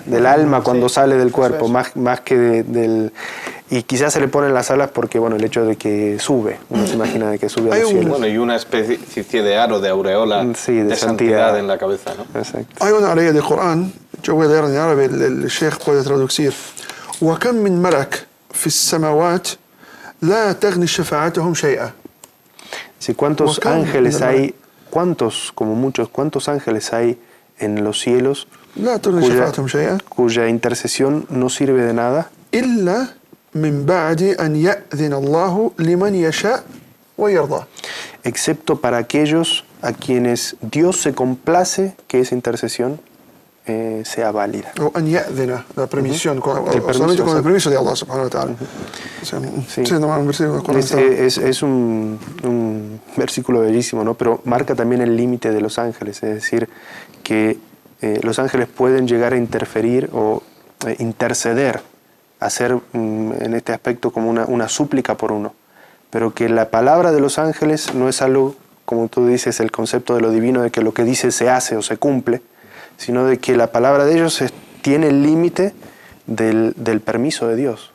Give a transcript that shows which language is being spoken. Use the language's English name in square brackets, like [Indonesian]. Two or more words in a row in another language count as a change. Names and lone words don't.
[Spanish] Del alma cuando sale del cuerpo, más que del... Y quizás se le ponen las alas porque, bueno, el hecho de que sube, uno se imagina de que sube a los cielos. Bueno, y una especie de aro, de aureola, de santidad en la cabeza, ¿no? Exacto. Hay una ley del Corán, yo voy a leer en árabe, el sheikh puede traducir. [Arabic] وَكَمْ مِنْ مَلَكٍ فِي السَّمَاوَاتِ لَا تَغْنِ شَفَاعَتُهُمْ شَيْئًا. [Spanish] Si cuántos ángeles hay, cuántos ángeles hay en los cielos cuya intercesión no sirve de nada, [Arabic] إلا من بعد أن يأذن الله لمن يشاء ويرضى. [Spanish] Excepto para aquellos a quienes Dios se complace que esa intercesión sea válida. O [Arabic] أن يأذن, [Spanish] la permisión, solamente con el permiso de Allah [Arabic] سبحانه وتعالى. [Spanish] O sea, Sí. sí, no, un versículo Es un versículo bellísimo, ¿no? Pero marca también el límite de los ángeles, es decir, que los ángeles pueden llegar a interferir o interceder, hacer en este aspecto como una súplica por uno, pero que la palabra de los ángeles no es algo, como tú dices, el concepto de lo divino, de que lo que dice se hace o se cumple, sino de que la palabra de ellos tiene el límite del permiso de Dios.